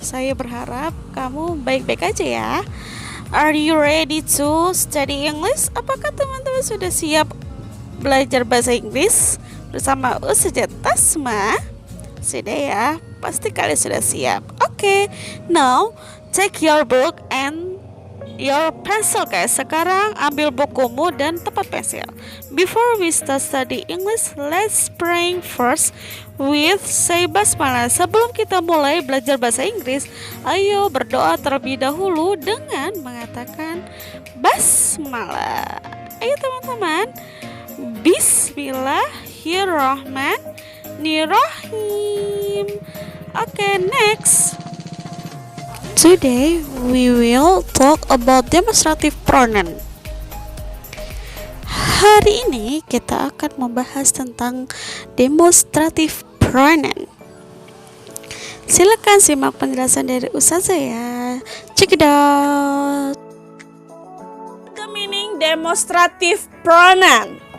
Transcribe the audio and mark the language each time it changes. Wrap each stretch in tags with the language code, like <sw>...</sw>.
<id>Saya berharap kamu baik-baik aja ya.</id> <en>Are you ready to study English?</en> <id>Apakah teman-teman sudah siap belajar bahasa Inggris bersama Ustazah Tasma? Sudah ya, pasti kalian sudah siap.</id> <en>Okay, now take your book and your pencil guys.</en> <id>Sekarang ambil bukumu dan tempat pensil.</id> <en>Before we start study English, let's pray first with say basmalah.</en> <id>Sebelum kita mulai belajar bahasa Inggris, ayo berdoa terlebih dahulu dengan mengatakan basmalah. Ayo teman-teman, Bismillahirrahmanirrahim.</id> <en>Okay, next. Today we will talk about demonstrative pronoun.</en> <id>Hari ini kita akan membahas tentang demonstrative pronoun. Silakan simak penjelasan dari Ustazah ya.</id> <en>Check it out. The meaning demonstrative pronoun.</en>